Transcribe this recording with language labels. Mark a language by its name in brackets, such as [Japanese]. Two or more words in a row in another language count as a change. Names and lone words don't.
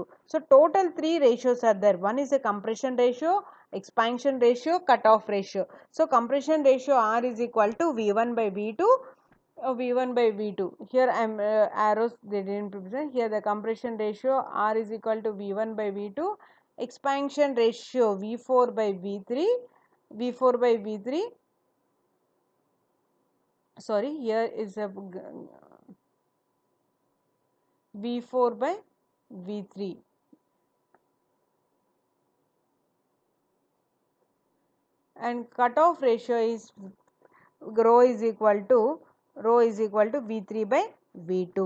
[English] So total 3 ratios are there. One is a compression ratio, expansion ratio, cutoff ratio. So compression ratio R is equal to V1 by V2. V1 by V2. Here I am arrows they didn't represent. Here the compression ratio R is equal to V1 by V2. Expansion ratio V4 by V3. V4 by V3. Sorry, here is a V4 by V3. And cutoff ratio is rho is equal to V3 by V2.